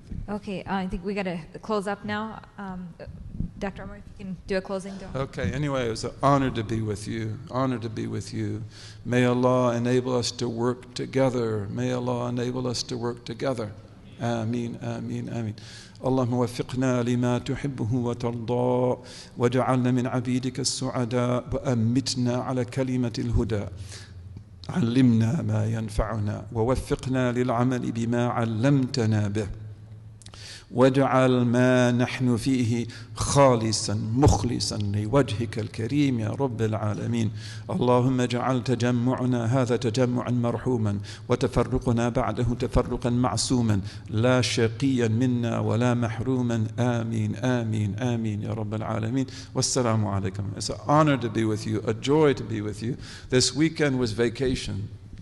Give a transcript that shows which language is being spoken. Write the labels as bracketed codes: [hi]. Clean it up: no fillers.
[en] Okay, I think we got to close up now. Dr. Umar, if you can do a closing dua. Okay, anyway, it was an honor to be with you. Honor to be with you. May Allah enable us to work together. May Allah enable us to work together. Ameen, ameen, ameen. [ar] اللهم وفقنا لما تحبه وترضى واجعلنا من عبيدك السعداء وأمتنا على كلمة الهدى. علمنا ما ينفعنا ووفقنا للعمل بما علمتنا به واجعل ما نحن فيه خالصا مخلصا لوجهك الكريم يا رب العالمين. اللهم اجعل تجمعنا هذا تجمعا مرحوما وتفرقنا بعده تفرقا معصوما لا شقيا منا ولا محروما. آمين آمين آمين يا رب العالمين. والسلام عليكم. [en] It's an honor to be with you, a joy to be with you. This weekend was vacation.